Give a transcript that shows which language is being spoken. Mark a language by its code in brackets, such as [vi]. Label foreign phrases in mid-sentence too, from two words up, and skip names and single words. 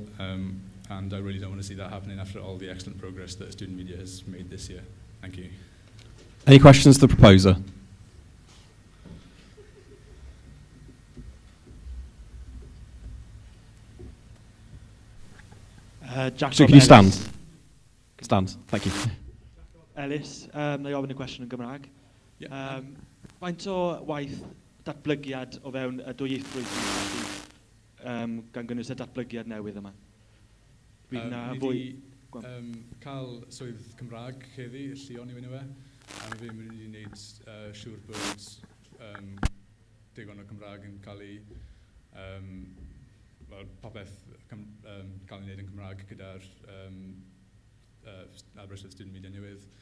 [en] And I really don't want to see that happening after all the excellent progress that student media has made this year. Thank you. Any questions to the proposer? Jack So can you stand? Stand, thank you. [cy] Ellis, na i ofyn y cwestiwn yn Gymraeg. Faint o waith datblygiad o fewn y dwyieithrwydd gan gynnwys y datblygiad newydd yma? Ni wedi cael swydd Cymraeg heddi, Llion i fyny fe, a mae fi'n mynd i wneud siŵr bod digon o Cymraeg yn cael ei popeth cael ei wneud yn Cymraeg gyda'r Aberystwyth Student Media newydd.